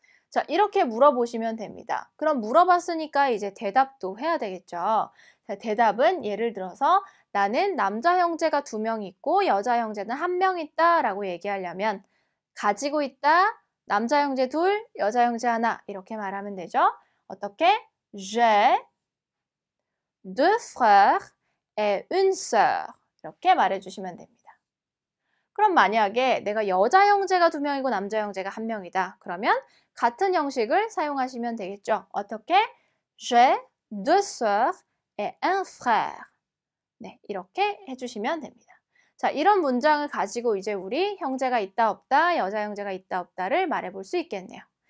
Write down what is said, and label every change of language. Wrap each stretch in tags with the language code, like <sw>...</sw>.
<ko>자, 이렇게 물어보시면 됩니다. 그럼 물어봤으니까 이제 대답도 해야 되겠죠. 자, 대답은 예를 들어서 나는 남자 형제가 2명 있고 여자 형제는 1명 있다 라고 얘기하려면 가지고 있다, 남자 형제 2, 여자 형제 1 이렇게 말하면 되죠. 어떻게?</ko> <fr>J'ai 2 frères et une sœur</fr> <ko>이렇게 말해주시면 됩니다. 그럼 만약에 내가 여자 형제가 2명이고 남자 형제가 1명이다. 그러면 같은 형식을 사용하시면 되겠죠. 어떻게?</ko> <fr>J'ai 2 sœurs et un frère.</fr> <ko>네, 이렇게 해주시면 됩니다. 자, 이런 문장을 가지고 이제 우리 형제가 있다 없다, 여자 형제가 있다 없다를 말해볼 수 있겠네요.</ko>